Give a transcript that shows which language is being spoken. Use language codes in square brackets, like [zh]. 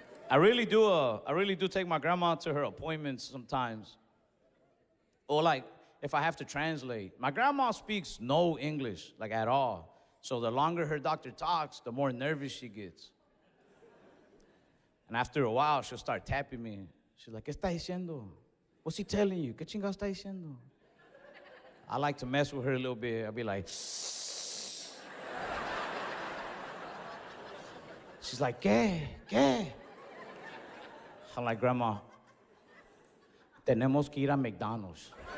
[en] I really do take my grandma to her appointments sometimes. Or like, if I have to translate. My grandma speaks no English, like at all. So the longer her doctor talks, the more nervous she gets. And after a while, she'll start tapping me. She's like, [es] ¿qué está diciendo? [en] What's he telling you? [es] ¿Qué chingados está diciendo? [en] I like to mess with her a little bit. I'll be like, she's like, [es] ¿qué? [en] I'm like, Grandma, [es] tenemos que ir a McDonald's.